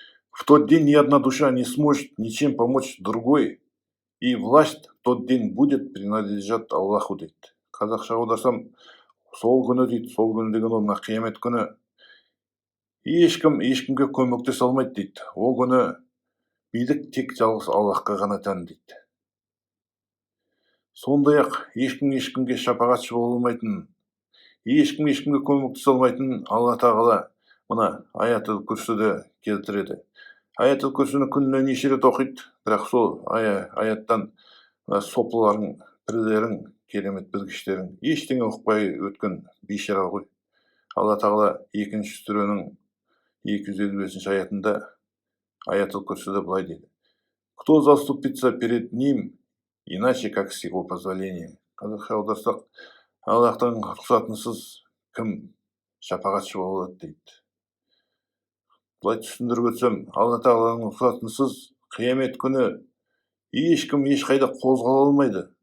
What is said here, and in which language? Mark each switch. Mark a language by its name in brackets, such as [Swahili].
[Russian] В тот день ни одна душа не сможет ничем помочь другой, и власть в тот день будет принадлежать Аллаху [Kazakh] дейді. Қазақша аударсам, сол күні дейді, сол күні деген ол мына қиямет күні ешкімге көмектесе алмайды дейді. Ол күні билік тек жалғыз Аллахқа ғана тән дейді. Сондай-ақ ешкімге шапағатшы бола алмайтын, ешкімге көмектесе алмайтын Алла тағала мына аятыл күрсіде келтіреді. Аятыл күрсіні күніне неше рет оқиды, бірақ сол аяттан сопыларың, пірілерің, керемет білгіштерің ештеңе ұқпай өткен бейшара ғой. Алла тағала 2-ші сүренің 255-ші аятында аятыл күрсіде былай дейді. [Russian] Кто заступится перед ним, иначе как с его позволения. [Kazakh] Қазақша аударсақ, Аллахтың рұқсатынсыз кім шапағатшы болады дейді. Былай түсіндіріп өтсем, Алла тағаланың рұқсатынсыз қиямет күні ешкім ешқайда қозғала алмайды.